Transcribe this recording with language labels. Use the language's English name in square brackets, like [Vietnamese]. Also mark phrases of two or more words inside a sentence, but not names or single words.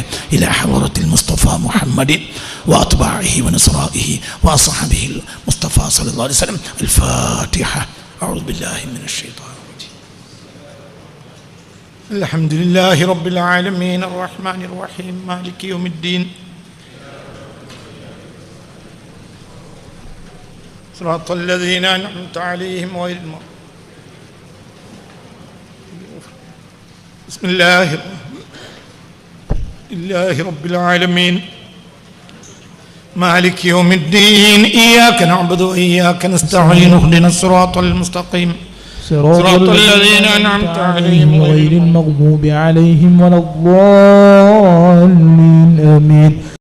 [Arabic] إلى حضرة المصطفى محمد وأتباعه ونصرائه وصحبه المصطفى صلى الله عليه وسلم. الفاتحة. أعوذ بالله من الشيطان الرجيم. الحمد لله رب العالمين الرحمن الرحيم مالك يوم الدين صراط الذين أنعمت عليهم غير المغضوب. بسم الله رب العالمين مالك يوم الدين إياك نعبد وإياك نستعين اهدنا الصراط المستقيم صراط الذين أنعمت عليهم غير المغضوب عليهم ولا الضالين آمين.